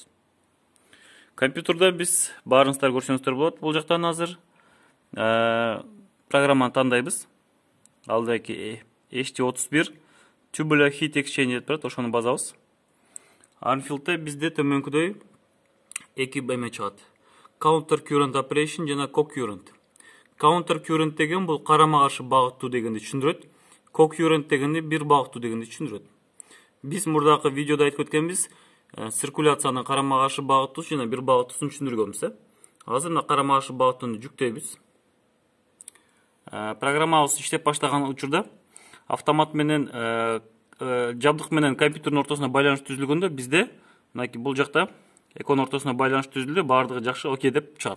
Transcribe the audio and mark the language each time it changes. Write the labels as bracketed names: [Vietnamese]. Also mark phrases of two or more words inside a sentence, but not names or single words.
[Kyrgyz] Компьютерде биз баарыңыздар көрсөңүздөр болот, бул жактан азыр программаны тандайбыз. Алдыки HT31 Tubular Heat Exchange деп турат, ошону басабыз. Anfield'te bizde төмөнкүдөй эки эме чыгат. [English] Counter current operation [Kyrgyz] жана co-current. [English] Counter current [Kyrgyz] деген бул карама каршы багыттуу дегенди түшүндүрөт. Co-current дегенди бир багыттуу дегенди түшүндүрөт. Биз мурдакы видеодо айтып өткөнбүз, циркуляциянын карама каршы багыттуусу жана бир багыттуусун түшүндүргөнбүз. Азыр мына карама каршы багыттууну жүктөйбүз. Программабыз иштеп баштаган учурда автомат менен жабдык менен компьютердин ортосуна байланыш түзүлгөндө бизде мынакей бул жакта экөөнүн ортосуна байланыш түзүлдү, баардыгы жакшы, окей деп чыгат.